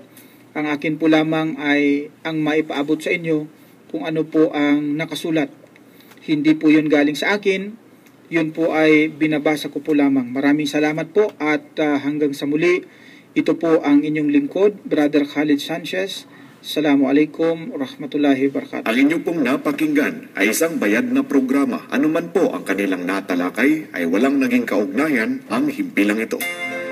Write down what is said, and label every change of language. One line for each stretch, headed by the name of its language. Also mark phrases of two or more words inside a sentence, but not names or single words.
Filipino: Ang akin po lamang ay ang maipaabot sa inyo kung ano po ang nakasulat. Hindi po yun galing sa akin. Yun po ay binabasa ko po lamang. Maraming salamat po at hanggang sa muli, ito po ang inyong lingkod, Brother Khalid Sanchez.
Arabic: السلام عليكم ورحمة الله وبركاته.
Filipino: Ang inyo pong napakinggan ay isang bayad na programa. Anuman po ang kanilang natalakay ay walang naging kaugnayan ang himpilang ito.